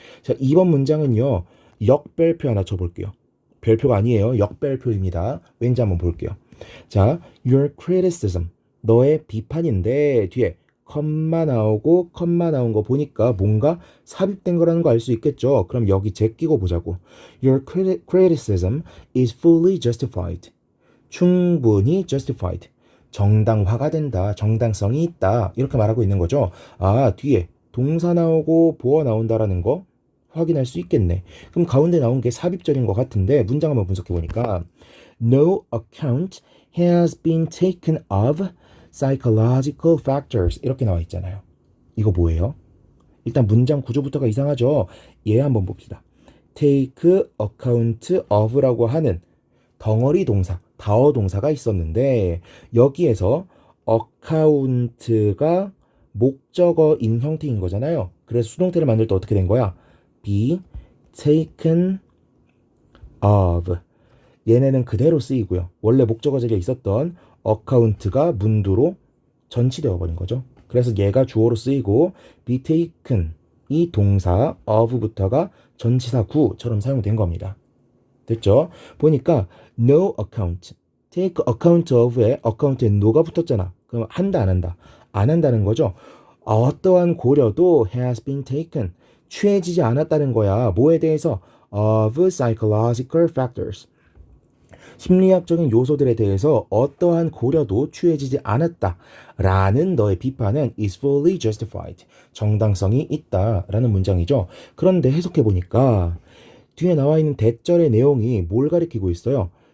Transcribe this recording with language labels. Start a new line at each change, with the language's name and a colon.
Korean: 자, 2번 문장은요. 역별표 하나 쳐볼게요. 별표가 아니에요. 역별표입니다. 왠지 한번 볼게요. 자, your criticism 너의 비판인데 뒤에 컴마 나오고 컴마 나온 거 보니까 뭔가 삽입된 거라는 거 알 수 있겠죠. 그럼 여기 제끼고 보자고.
English: Your criticism is fully justified.
Korean: 충분히 justified. 정당화가 된다. 정당성이 있다. 이렇게 말하고 있는 거죠. 아, 뒤에 동사 나오고 보어 나온다라는 거 확인할 수 있겠네. 그럼 가운데 나온 게 삽입절인 것 같은데 문장 한번 분석해 보니까
English: No account has been taken of psychological factors
Korean: 이렇게 나와 있잖아요. 이거 뭐예요? 일단 문장 구조부터가 이상하죠. 얘 한번 봅시다. take account of라고 하는 덩어리 동사, 다어 동사가 있었는데 여기에서 account가 목적어인 형태인 거잖아요. 그래서 수동태를 만들 때 어떻게 된 거야?
English: be taken of
Korean: 얘네는 그대로 쓰이고요. 원래 목적어 자리에 있었던 account가 문두로 전치되어 버린 거죠. 그래서 얘가 주어로 쓰이고 be taken 이 동사 of부터가 전치사 구처럼 사용된 겁니다. 됐죠? 보니까 no account, take account of에 account에 no가 붙었잖아. 그럼 한다 안 한다? 안 한다는 거죠. 어떠한 고려도
English: has been taken,
Korean: 취해지지 않았다는 거야. 뭐에 대해서?
English: of psychological factors.
Korean: 심리학적인 요소들에 대해서 어떠한 고려도 취해지지 않았다라는 너의 비판은
English: is fully justified.
Korean: 정당성이 있다라는 문장이죠. 그런데 해석해보니까 뒤에 나와 있는 대절의 내용이 뭘 가리키고 있어요?